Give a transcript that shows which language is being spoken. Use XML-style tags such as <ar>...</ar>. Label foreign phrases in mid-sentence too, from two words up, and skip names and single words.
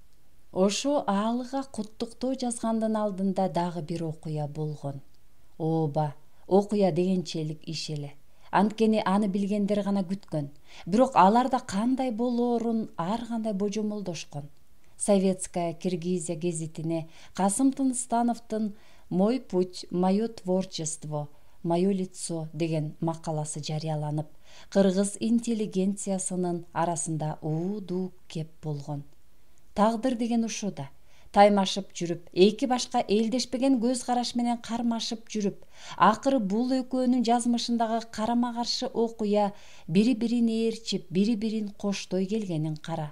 <ky>Ошо аалыга куттуктоо жазгандын алдында дагы бир окуя болгон. Ооба, окуя дегенчелик иш эле. Анткени аны билгендер гана күткөн. Бирок аларда кандай болоорун ар кандай божомолдошкон. Советская Киргизия гезитине Касым Тыныстановдун «Мой путь, мое творчество, мое лицо» деген макаласы жарыяланып, кыргыз интеллигенциясынын арасында уу-дуу кеп болгон. Тагдыр деген ушу да. Таймашып жүрүп, эки башка элдешпеген көз караш менен кармашып жүрүп, акыры бул экөөнүн жазмышындагы карама-каршы окуя бири-бирин ээрчип, бири-бирин коштой келгенин кара.</ky>